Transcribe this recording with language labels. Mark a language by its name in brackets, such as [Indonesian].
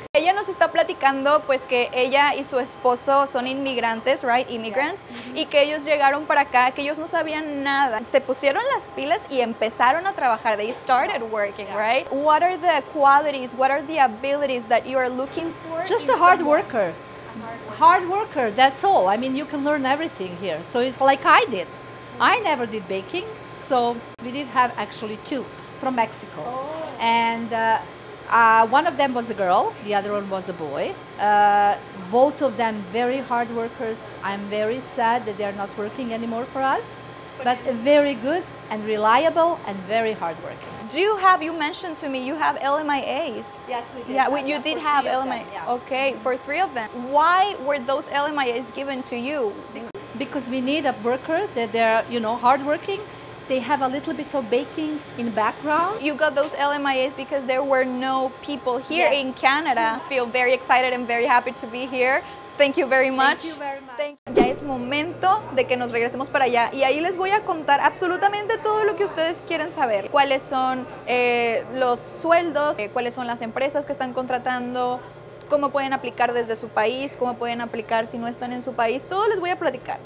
[Spanish] Ella nos está platicando pues que ella y su esposo son inmigrantes, [English] right? Immigrants. [Spanish] Y que ellos llegaron para acá, que ellos no sabían nada. Se pusieron las pilas y empezaron a trabajar. [English] They started working, right? What are the qualities, what are the abilities that you are looking for? Just a hard worker. Hard worker, that's all. I mean, you can learn everything here. So it's like I did. I never did baking. So we did have actually two from Mexico. And one of them was a girl, the other one was a boy. Both of them very hard workers. I'm very sad that they're not working anymore for us, but very good and reliable and very hardworking. Do you mentioned to me, you have LMIAs? Yes, we did. Yeah, you did have LMIAs. Yeah. Okay, for 3 of them. Why were those LMIAs given to you? Because we need a worker that they're, hardworking. They have a little bit of baking in background. You got those LMIAs because there were no people here in Canada. I feel very excited and very happy to be here. Thank you very much. Thank you very much. [Spanish] Ya es momento de que nos regresemos para allá y ahí les voy a contar absolutamente todo lo que ustedes quieren saber. Cuáles son los sueldos, cuáles son las empresas que están contratando, cómo pueden aplicar desde su país, cómo pueden aplicar si no están en su país, todo les voy a platicar.